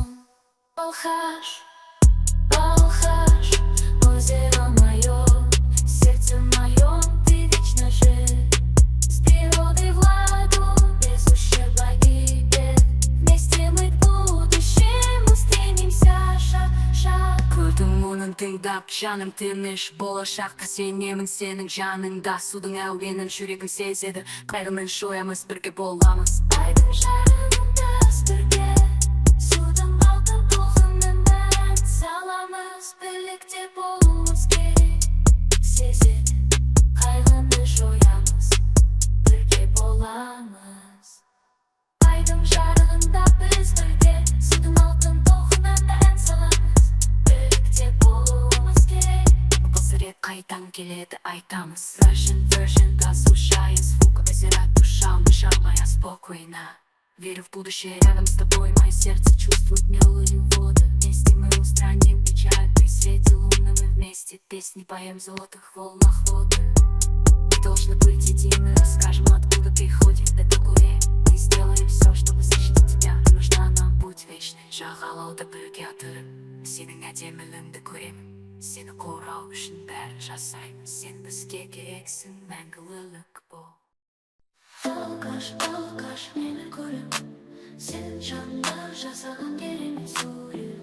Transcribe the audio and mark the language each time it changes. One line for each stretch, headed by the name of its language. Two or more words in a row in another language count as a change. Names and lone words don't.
Russian: Алхаш, Алхаш, озеро мое, в сердце моем ты вечно жив. С природой в ладу, без ущерба и бед. Вместе мы к будущему стремимся. Шаг в шаг.
Kazakh: Көрдім оның тыңдап жаным тыныш болашаққа сенемін сенің жаныңда. Судың әуенін жүрегім сезеді, қайғымен жоямыз, бірге боламыз. Айдың жарығында біз бірге, судың алтын толқынына ән саламыз. Бірлікте болуымыз керек, сезеді, қайғыны жоямыз, бірге боламыз. Айдың жарығында біз бірге, судың алтын толқынына ән саламыз. Бірлікте болуымыз керек. Қасірет қайдан келеді айтамыз.
English: Russian version,
Russian: да слушая звук озера, душа моя спокойна. Верю в будущее рядом с тобой, мое сердце чувствует мелодию воды. Вместе мы устраним печаль, при свете луны мы вместе песни поем в золотых волнах воды. Мы должны быть едины, расскажем, откуда приходит эта буря. Мы сделаем все, чтобы защитить тебя, нужна нам путь вечный.
Kazakh: Жағалауда бірге отырып, сенің әдемілігіңді көремін. Сені қорғау үшін бәрін жасаймын. Сен бізге керексің, мәңгілік бол. Алхаш, Алхаш, мені көріп, сенің жаныңда жасаған керемет сурет.